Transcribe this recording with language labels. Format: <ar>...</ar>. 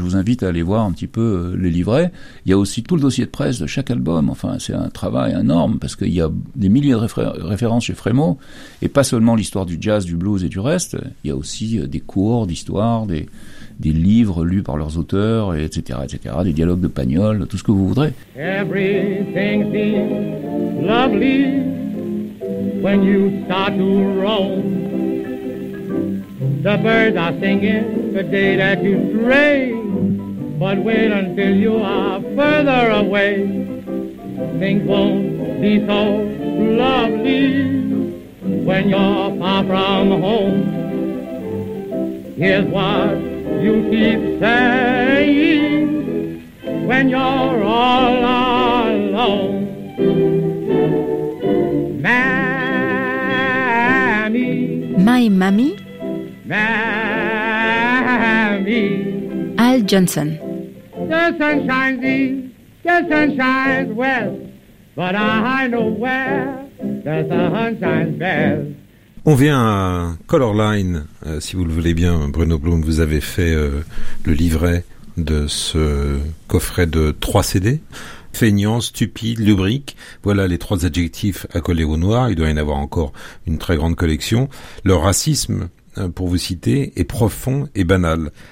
<fr>Je vous invite à aller voir un petit peu les livrets. Il y a aussi tout le dossier de presse de chaque album. Enfin, c'est un travail énorme, parce qu'il y a des milliers de références chez Frémo, et pas seulement l'histoire du jazz, du blues et du reste. Il y a aussi des cours d'histoire, des livres lus par leurs auteurs, etc., etc., des dialogues de Pagnol, tout ce que vous voudrez.</fr> <en>Everything seems lovely when you start to roam. The birds are singing the day that you stray, but wait until you are further away. Things won't be so lovely when you're far from home. Here's what you keep saying when you're all alone. Mammy. My mommy? Mammy. Al Johnson. The sun shines east, the sun shines west, but I know where the sun shines best.</en> <fr>On vient à Color Line, si vous le voulez bien, Bruno Blum. Vous avez fait le livret de ce coffret de 3 CD. Feignant, stupide, lubrique, voilà les 3 adjectifs à coller au noir. Il doit y en avoir encore une très grande collection. Le racisme, pour vous citer, est profond et banal.</fr>